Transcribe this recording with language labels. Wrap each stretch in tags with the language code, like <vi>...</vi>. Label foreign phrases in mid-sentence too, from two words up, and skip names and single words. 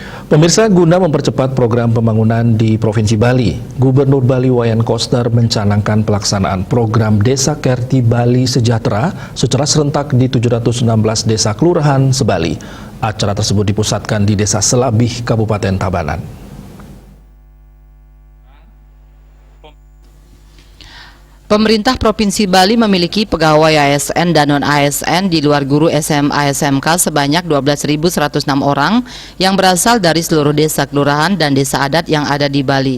<id>Pemirsa, guna mempercepat program pembangunan di Provinsi Bali, Gubernur Bali Wayan Koster mencanangkan pelaksanaan program Desa Kerti Bali Sejahtera secara serentak di 716 desa kelurahan se-Bali. Acara tersebut dipusatkan di Desa Selabih, Kabupaten Tabanan. Pemerintah Provinsi Bali memiliki pegawai ASN dan non-ASN di luar guru SMA SMK sebanyak 12.106 orang yang berasal dari seluruh desa kelurahan dan desa adat yang ada di Bali.</id>